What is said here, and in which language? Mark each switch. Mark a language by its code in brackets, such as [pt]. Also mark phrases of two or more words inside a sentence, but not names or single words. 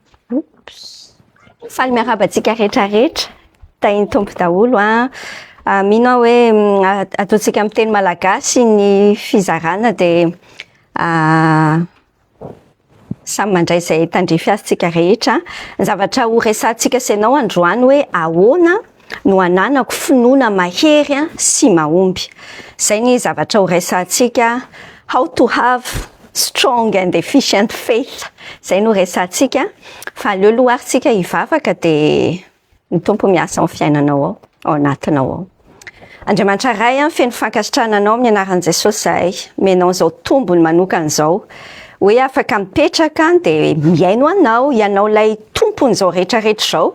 [mg] Faly miarabantsika rehetrarehetra tainy tompo daholo mino hoe ataontsika amin'ny teny malagasy ny fizarana de samy mandray izay tandrify azy tsika rehetra. Ny zavatra ho resantsika senao androany hoe ahoana no hananako finoana mahery sy mahomby. Zay ny zavatra ho resantsika. [en] How to have strong and efficient faith. [mg] Zay no resantsika. Fa aleo aloha aritsika hivavaka de ny tompo miasa amin'ny fiainanao ao anatinao ao. Andriamanitra ray feno fankasitrahana amin'ny anaran'i Jesosy zahay. Menao izao tombony manokana izao. Hoe afaka mipetraka de miaino anao, ianao lay tompony izao rehetrarehetra izao.